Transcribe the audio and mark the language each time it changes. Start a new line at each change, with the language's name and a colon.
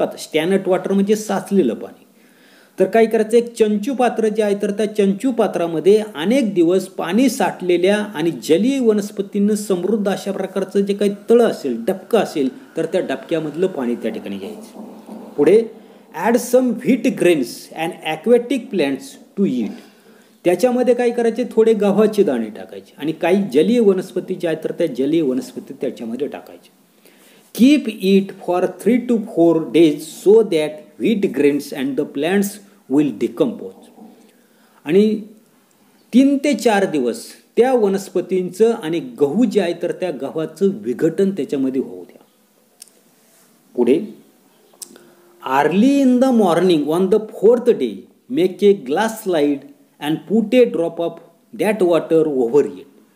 Marathi: आता स्टॅनट वॉटर म्हणजे साचलेलं पाणी. तर काय करायचं, एक चंचू पात्र जे आहे तर त्या चंचू पात्रामध्ये अनेक दिवस पाणी साठलेल्या आणि जलीय वनस्पतींना समृद्ध अशा प्रकारचं जे काही तळं असेल, डबकं असेल तर त्या डबक्यामधलं पाणी त्या ठिकाणी घ्यायचं.
English: पुढे add some wheat grains and aquatic plants to it.
Marathi: त्याच्यामध्ये काय करायचे, थोडे गव्हाचे दाणे टाकायचे आणि काही जलीय वनस्पती ज्या आहेत तर त्या जलीय वनस्पती त्याच्यामध्ये टाकायचे.
English: Keep it for 3 to 4 days so that wheat grains and the plants will decompose.
Marathi: आणि 3 ते 4 दिवस त्या वनस्पतींचं आणि गहू जे आहे तर त्या गव्हाचं विघटन त्याच्यामध्ये होऊ द्या.
English: पुढे early in the morning on the 4th day make a glass slide and put a drop of that water over it.